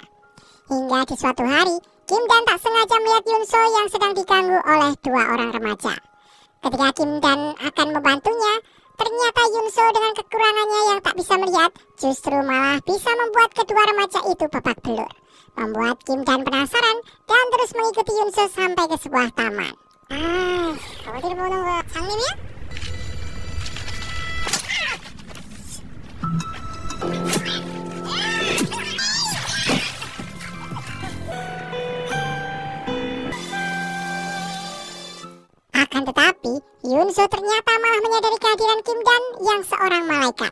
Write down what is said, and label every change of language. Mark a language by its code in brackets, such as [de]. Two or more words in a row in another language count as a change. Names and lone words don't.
[id] Hingga di suatu hari, Kim Dan tak sengaja melihat Yunso yang sedang diganggu oleh dua orang remaja. Ketika Kim Dan akan membantunya, ternyata Yunso dengan kekurangannya yang tak bisa melihat, justru malah bisa membuat kedua remaja itu babak belur. Membuat Kim Dan penasaran dan terus mengikuti Yunso sampai ke sebuah taman. [ko] 어디를 보는 거야? 장님이야? [id] Akan tetapi, Yunso ternyata malah menyadari kehadiran Kim Dan yang seorang malaikat.